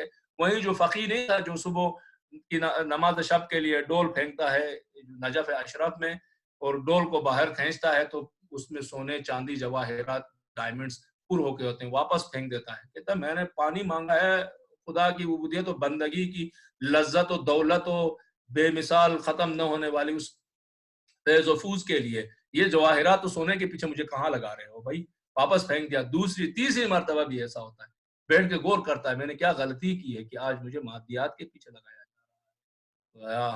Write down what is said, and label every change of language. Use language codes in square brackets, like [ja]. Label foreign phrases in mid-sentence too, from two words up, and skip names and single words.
[ur] وہیں جو فقیر نہیں تھا جو صبح کی نماز شب کے لیے ڈول پھینکتا ہے نجف اشرف میں، اور ڈول کو باہر کھینچتا ہے تو اس میں سونے، چاندی، جواہرات، ڈائمنڈز پر ہو کے ہوتے ہیں، واپس پھینک دیتا ہے. کہتا ہے میں نے پانی مانگا ہے خدا کی عبودیت و بندگی کی لذت و دولت و بے مثال ختم نہ ہونے والی اس فیض و فوز کے لیے. یہ جواہرات تو سونے کے پیچھے مجھے کہاں لگا رہے ہو بھائی، واپس پھینک دیا. دوسری تیسری مرتبہ بھی ایسا ہوتا ہے، بیٹھ کے غور کرتا ہے میں نے کیا غلطی کی ہے کہ آج مجھے مادیات کے پیچھے لگایا جا رہا ہے.